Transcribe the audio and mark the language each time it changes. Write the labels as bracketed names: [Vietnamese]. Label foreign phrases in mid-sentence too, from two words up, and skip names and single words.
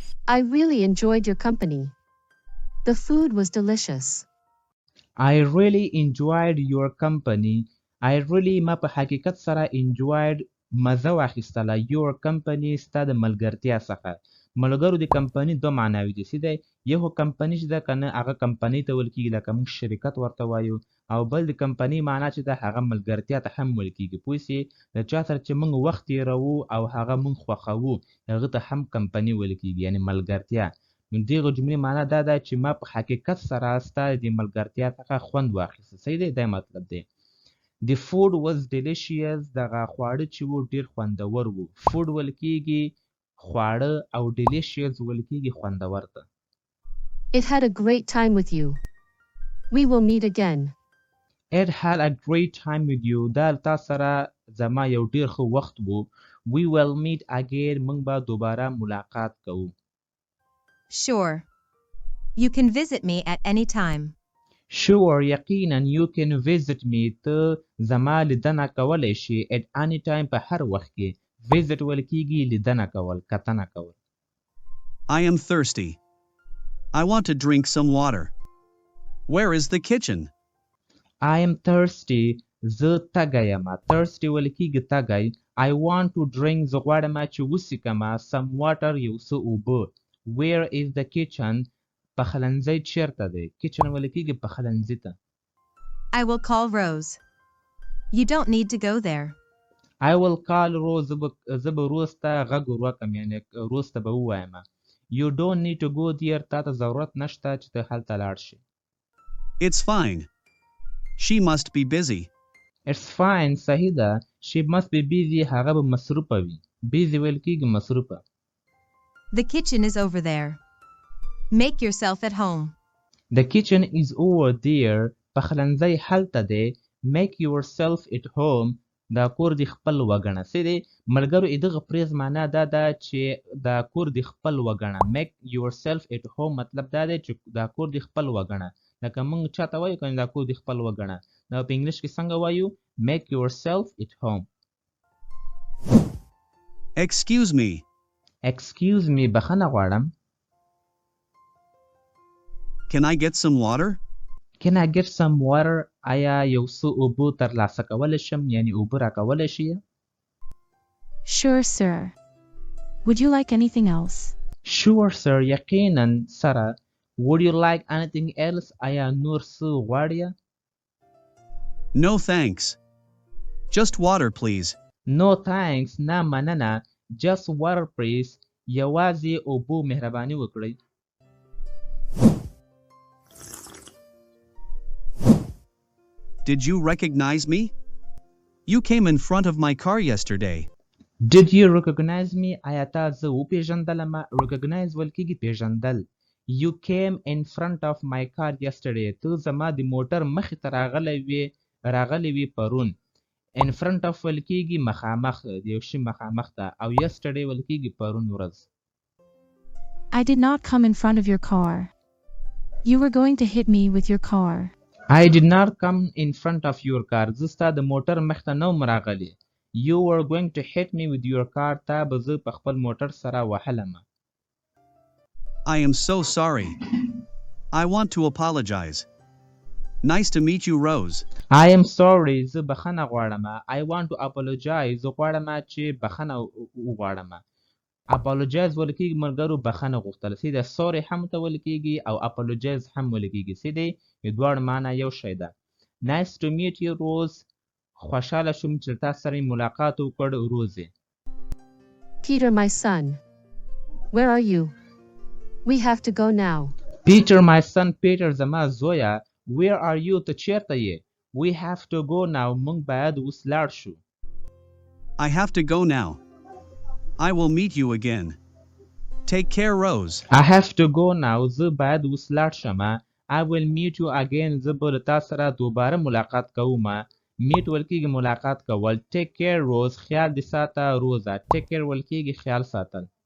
[English] I really enjoyed your company. The food was delicious. I really enjoyed your company. I really [Pashto] ما په حقیقت سره enjoyed مزه واخیستله [English] your company [Pashto] ستا د ملګرتیا څخه. ملګرو د کمپنۍ دوه معناوې دي. سیده یو کمپنۍ چې ده که نه هغه کمپنۍ ته ویل کېږي لکه موږ شرکت ورته وایو او بل د کمپنۍ معنا چې ده هغه ملګرتیا ته هم ویل کېږي. پوه سې د چا سره چې موږ وخت تېروو او هغه موږ خوښوو هغه ته هم کمپنۍ ویل کېږي یعنې ملګرتیا. نو دغه جملې معنا دا ده چې ما په حقیقت سره ستا د ملګرتیا څخه خوند واخیسته. صحیح دی دا مطلب دی. [English] The food was delicious. [Pashto] دغه خواړه چې وو ډېر خوندور وو. food ویل کېږي خواړه او delicious ویل کېږي خوندور ته. [English] It had a great time with you. We will meet again. It had a great time with you. [Pashto] دا تا سره زما یو ډېر ښه وخت وو. [English] We will meet again. [Pashto] موږ به دوباره ملاقات کوو. [English] Sure. You can visit me at any time. Sure, یقینا you can visit me. [Pashto] ته زما لیدنه کولی شي [English] at any time [Pashto] په هر وخت کې. visit ویل کېږي لیدنه کول کتنه کول. [English] I am thirsty. I want to drink some water. Where is the kitchen? I am thirsty. [Pashto] زه تږی یم. thirsty ویل کېږي تږی. [English] I want to drink [Pashto] زه غواړم چې وڅښم [English] some water [Pashto] یو څه اوبه. [English] Where is the kitchen? [Pashto] پخلنځی چیرته دی؟ kitchen ویل کېږي پخلنځي ته. [English] I will call Rose. You don't need to go there. I will call Rose. [Pashto] زه به روز ته غږ ور وکړم یعنې روز ته به ووایم. [English] You don't need to go there. [Pashto] تا ته ضرورت نشته چې ته هلته لاړ شې. [English] It's fine. She must be busy. It's fine. [Pashto] صحیح ده. [English] She must be busy. [Pashto] هغه به مصروفه وي. busy ویل کېږي مصروفه. [English] The kitchen is over there. Make yourself at home. The kitchen is over there. [Pashto] پخلنځی هلته دی. [English] Make yourself at home. [Pashto] دا کور دی خپل وګڼه. څه دی ملګرو دغه فریز معنا دا ده چې دا کور دی خپل وګڼه. [English] Make yourself at home [Pashto] مطلب دا دی چې دا کور دی خپل وګڼه. لکه موږ چاته وایو که دا کور دی خپل وګڼه. دا په انګلیش کې څنګه وایو [English] make yourself at home. Excuse me. Excuse me [Pashto] بخښنه غواړم. [English] Can I get some water? Can I get some water? [Pashto] آیا یو څه اوبه ترلاسه کولی شم یعنې اوبه راکولی شي؟ [English] Sure, sir. Would you like anything else? Sure, sir. [Pashto] یقینا سره. [English] Would you like anything else? [Pashto] آیا نور څه غواړې؟ [English] No thanks. Just water, please. No thanks. [Pashto] نه مننه. [English] Just water, please. [Pashto] یوازې اوبه مهرباني وکړئ. [English] Did you recognize me? You came in front of my car yesterday. Did you recognize me? [Pashto] آیا تا زه وپېژندلم؟ recognize ویل کېږي پېژندل. [English] You came in front of my car yesterday. [Pashto] ته زما د موټر مخې ته راغلی وې پرون. [English] In front of [Pashto] ویل کېږي مخامخ د یو شي مخامخ ته او yesterday ویل کېږي پرون ورځ. [English] I did not come in front of your car. You were going to hit me with your car. I did not come in front of your car. [Pashto] زه ستا د موټر مخ ته نه وم راغلی. [English] You were going to hit me with your car. [Pashto] تا به زه په خپل موټر سره وهلم. [English] I am so sorry. I want to apologize. Nice to meet you, Rose. I am sorry. [Pashto] زه بخښنه غواړم. [English] I want to apologize. [Pashto] زه غواړم چې بخښنه وغواړم. apologize ویل کېږي ملګرو بخښنه غوښتل. سیده sorry هم ته ویل کېږي او apologize هم ویل کېږي. سیده دواړه معنا یو شی ده. [English] Nice to meet you, Rose. [Pashto] خوشحاله شوم چې تاسو سره ملاقات وکړ روزې. [English] Peter, my son. Where are you? We have to go now. Peter, my son. Peter [Pashto] زما زویه. [English] Where are you? [Pashto] ته چیرته یې؟ [English] We have to go now. [Pashto] موږ باید اوس لاړ شو. [English] I have to go now. I will meet you again. Take care, Rose. I have to go now. [Pashto] زه باید اوس لاړ شم. [English] I will meet you again. [Pashto] زه به له تا سره دوباره ملاقات کوم. meet ویل کېږي ملاقات کول. [English] Take care, Rose. [Pashto] خیال دې ساته روزه. [English] Take care [Pashto] ویل کېږي خیال ساتل.